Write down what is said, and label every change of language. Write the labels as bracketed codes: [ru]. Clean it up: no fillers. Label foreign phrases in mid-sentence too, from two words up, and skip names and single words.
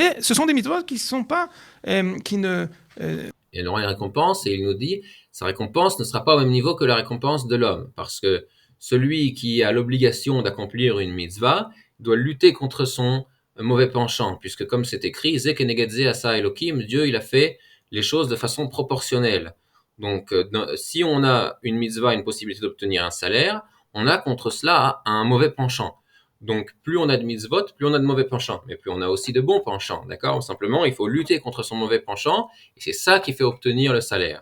[fr] Mais ce sont des mitzvahs qui sont pas, qui ne... Elle aura une récompense, et il nous dit, sa récompense ne sera pas au même niveau que la récompense de l'homme, parce que celui qui a l'obligation d'accomplir une mitzvah doit lutter contre son mauvais penchant, puisque comme c'est écrit, [he] זה כנגד זה עשה אלוקים, [fr] Dieu il a fait les choses de façon proportionnelle. Donc, si on a une mitzvah, une possibilité d'obtenir un salaire, on a contre cela un mauvais penchant. Donc, plus on a de mitzvot, plus on a de mauvais penchants. Mais plus on a aussi de bons penchants, d'accord? Simplement, il faut lutter contre son mauvais penchant, et c'est ça qui fait obtenir le salaire.